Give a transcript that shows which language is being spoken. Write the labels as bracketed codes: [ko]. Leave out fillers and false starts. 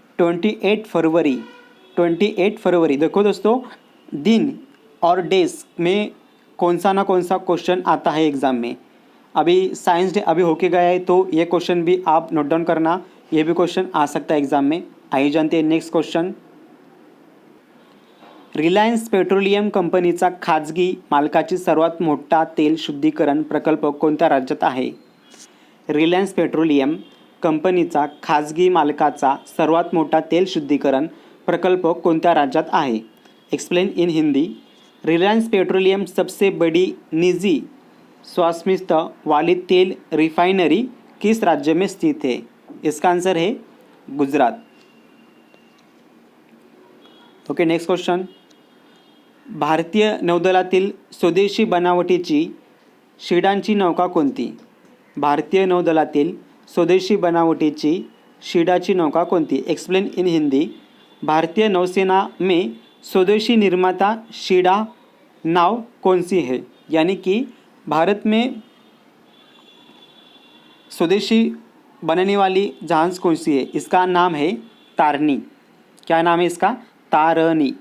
[hi] 28 फरवरी। 28 फरवरी। देखो दोस्तों, दिन और डेज में कौन सा ना कौन सा क्वेश्चन आता है एग्ज़ाम में। अभी साइंस डे अभी होके गया है, तो ये क्वेश्चन भी आप नोट डाउन करना, ये भी क्वेश्चन आ सकता है एग्ज़ाम में। आइए जानते हैं नेक्स्ट क्वेश्चन। [mr] रिलायन्स पेट्रोलियम कंपनीचा खाजगी मालकाची सर्वात मोठा तेल शुद्धीकरण प्रकल्प कोणत्या राज्यात आहे? रिलायन्स पेट्रोलियम कंपनीचा खाजगी मालकाचा सर्वात मोठा तेल शुद्धीकरण प्रकल्प कोणत्या राज्यात आहे? [en] Explain in Hindi. [hi] Reliance petroleum सबसे बड़ी निजी स्वामित्व वाली तेल रिफाइनरी किस राज्य में स्थित है? इसका आंसर है गुजरात। [en] Okay, next question. [mr] भारतीय नौदलातील स्वदेशी बनावटीची शिडांची नौका कोणती? भारतीय नौदलातील स्वदेशी बनावटीची शिडाची नौका कोणती? [en] Explain in Hindi. [hi] भारतीय नौसेना में स्वदेशी निर्माता शिडा नाव कौन सी है? यानी कि भारत में स्वदेशी बनाने वाली जहाज़ कौन सी है? इसका नाम है तारनी। क्या नाम है इसका? तारनी।